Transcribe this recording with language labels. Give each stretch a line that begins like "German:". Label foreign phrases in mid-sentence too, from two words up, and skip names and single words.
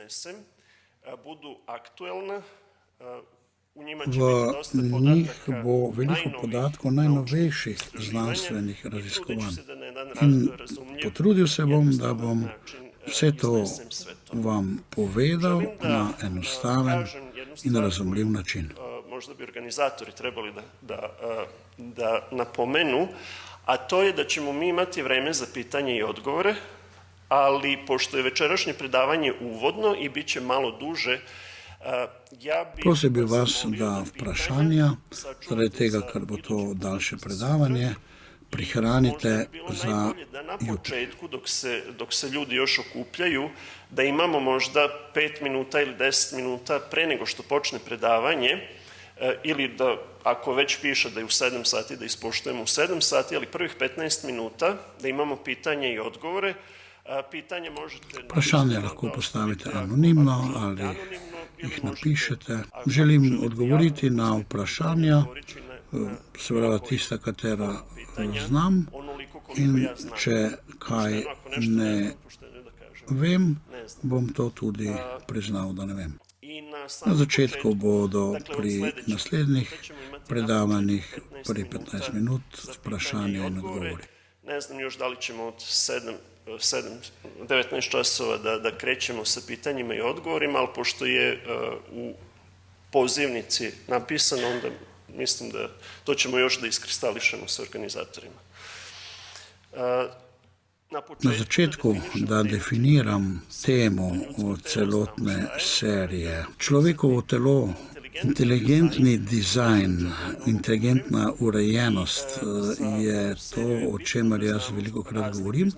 Slovenian: V njih bo veliko podatkov najnovejših znanstvenih raziskovanj. In potrudil se bom, da bom vse to vam povedal na enostaven in razumljiv način.
Serbian: Možda bi organizatori trebali da napomenu, a to je da ćemo mi imati vreme za pitanje i odgovore, ali pošto je večerašnje predavanje uvodno i bit će malo duže,
Slovenian: prosil bi vas, da vprašanja, zaradi tega, ker bo to daljše predavanje, prihranite za jutri.
Serbian: Dok se ljudi još okupljaju, da imamo možda 5 minuta ili 10 minuta pre nego što počne predavanje, ili da, ako već piše da je u 7 sati, da ispoštujemo u 7 sati, ali prvih 15 minuta da imamo pitanje i odgovore. Pitanje možete...
Slovenian: Vprašanje lahko postavite anonimno ali jih napišete. Želim odgovoriti na vprašanja, seveda tista, katera znam, in če kaj ne vem, bom to tudi priznal, da ne vem. Na začetku bodo pri naslednjih predavanjih pri 15 minut vprašanja in odgovori.
Serbian: Ne znam još da li ćemo od 19 časova da krećemo sa pitanjima i odgovorima, ali pošto je u pozivnici napisano, onda mislim da to ćemo još da iskristališemo sa organizatorima.
Slovenian: Na začetku, da definiram temo celotne serije. Človekovo telo, inteligentni dizajn, inteligentna urejenost je to, o čemer jaz velikokrat govorim.